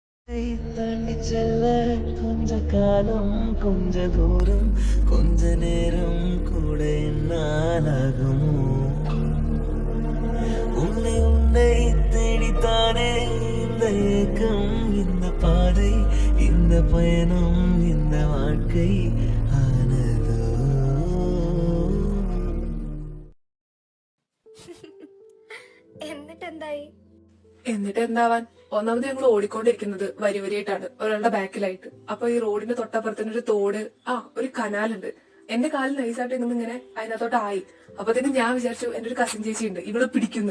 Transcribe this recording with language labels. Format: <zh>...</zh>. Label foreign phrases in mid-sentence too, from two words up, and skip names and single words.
<ta>தாண்டி செல்ல கொஞ்ச காலம் கொஞ்ச தூரம் கொஞ்ச நேரம் கூட என்னாலாகுமோ உன்னை உன்னை தேடித்தானே இந்த ஏக்கம் இந்த பாதை இந்த பயணம் இந்த வாழ்க்கை ஆனதோ.</ta> <ml>എന്നിട്ട് എന്താവാൻ? ഒന്നാമത് ഞങ്ങൾ ഓടിക്കൊണ്ടിരിക്കുന്നത് വരി വരിയായിട്ടാണ്, ഒരാളുടെ ബാക്കിലായിട്ട്. അപ്പൊ ഈ റോഡിന്റെ തൊട്ടപ്പുറത്തിന് ഒരു തോട്, ഒരു കനാലുണ്ട്. എന്റെ കാലിൽ നൈസായിട്ട് ഇങ്ങനെ അതിനകത്തോട്ടായി. അപ്പത്തേനും ഞാൻ വിചാരിച്ചു എന്റെ ഒരു കസിൻ ചേച്ചി ഉണ്ട്, ഇവള് പിടിക്കുന്നു.</ml>